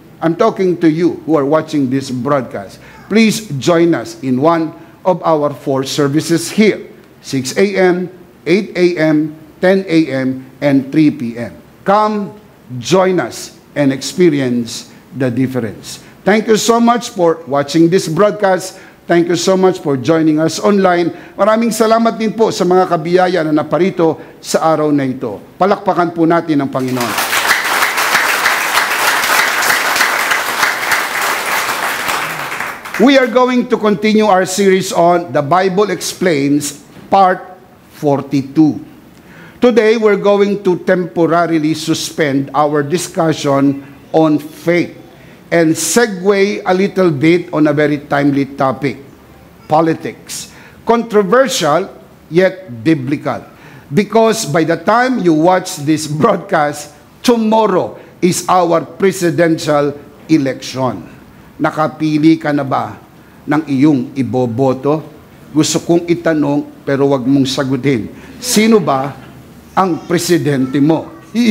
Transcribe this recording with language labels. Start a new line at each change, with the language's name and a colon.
English: I'm talking to you who are watching this broadcast. Please join us in one of our 4 services here, 6 a.m., 8 a.m., 10 a.m., and 3 p.m. Come, join us, and experience the difference. Thank you so much for watching this broadcast. Thank you so much for joining us online.
Filipino: Maraming salamat din po sa mga kabiyaya na naparito sa araw na ito. Palakpakan po natin ang Panginoon.
English: We are going to continue our series on The Bible Explains, Part 42. Today, we're going to temporarily suspend our discussion on faith and segue a little bit on a very timely topic, politics. Controversial, yet biblical. Because by the time you watch this broadcast, tomorrow is our presidential election.
Filipino: Nakapili ka na ba ng iyong iboboto? Gusto kong itanong pero wag mong sagutin. Sino ba ang presidente mo?